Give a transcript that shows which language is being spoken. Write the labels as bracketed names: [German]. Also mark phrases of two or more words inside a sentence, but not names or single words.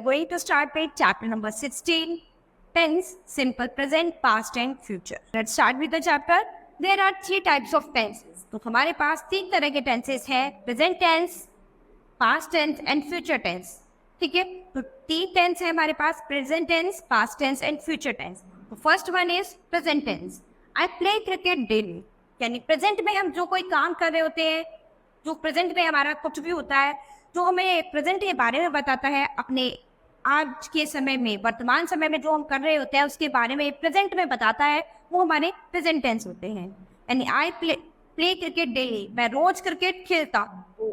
[English] to start with chapter number 16, tense, simple present, past and future. Let's start with the chapter. There are three types of tenses. [Hindi] तो हमारे पास तीन तरह के tenses हैं, [English] present tense, past tense and future tense. [Hindi] ठीक है, तो तीन tense है हमारे पास, [English] present tense, past tense and future tense. [Hindi] तो [English] first one is present tense. I play cricket daily. [Hindi] यानी प्रेजेंट में हम जो कोई काम कर रहे होते हैं, जो प्रेजेंट में हमारा कुछ भी होता है, जो हमें प्रेजेंट के बारे में बताता है, अपने आज के समय में, वर्तमान समय में जो हम कर रहे होते हैं उसके बारे में प्रेजेंट में बताता है, वो हमारे [English] present tense [Hindi] होते हैं. यानी [English] I play cricket daily, [Hindi] मैं रोज क्रिकेट खेलता हूँ.